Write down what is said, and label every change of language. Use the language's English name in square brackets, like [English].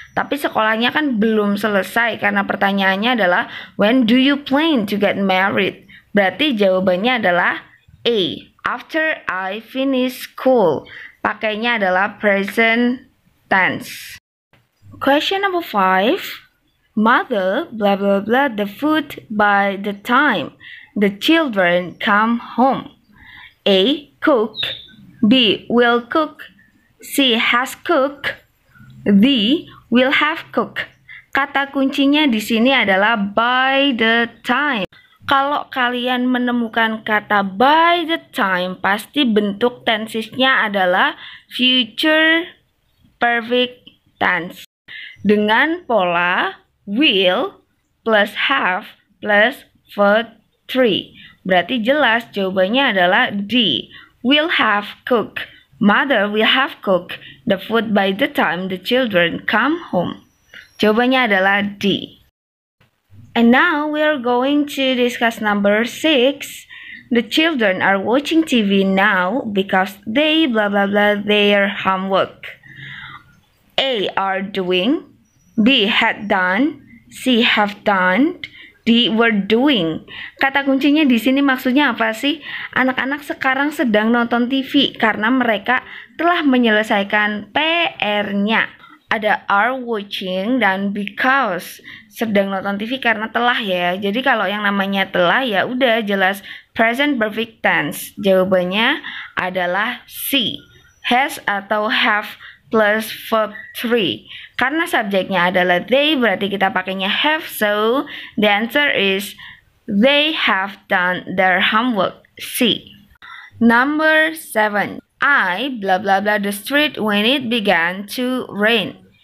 [Indonesian] Tapi sekolahnya kan belum selesai karena pertanyaannya adalah [English] when do you plan to get married? [Indonesian] Berarti jawabannya adalah A. [English] After I finish school. [Indonesian] Pakainya adalah present tense. [English] Question number 5. Mother blah blah blah the food by the time the children come home. A. Cook. B. Will cook. C. Has cook. D. Will have cook. [Indonesian] Kata kuncinya di sini adalah by the time. Kalau kalian menemukan kata by the time, pasti bentuk tensesnya adalah future perfect tense. Dengan pola will plus have plus verb 3. Berarti jelas jawabannya adalah D. [English] Will have cook. Mother will have cook the food by the time the children come home. [Indonesian] Jawabannya adalah D. [English] And now we are going to discuss number 6. The children are watching TV now because they blah blah blah their homework. A. Are doing. B. Had done. C. Have done. D. Were doing. [Indonesian] Kata kuncinya di sini maksudnya apa sih? Anak-anak sekarang sedang nonton TV karena mereka telah menyelesaikan PR-nya. Ada [English] are watching [Indonesian] dan because. Sedang nonton TV karena telah ya. Jadi kalau yang namanya telah ya udah jelas present perfect tense. Jawabannya adalah C. Has atau have plus verb 3. Karena subjeknya adalah they, berarti kita pakainya have. [English] So the answer is they have done their homework. C. Number 7. I blah blah blah the street when it began to rain.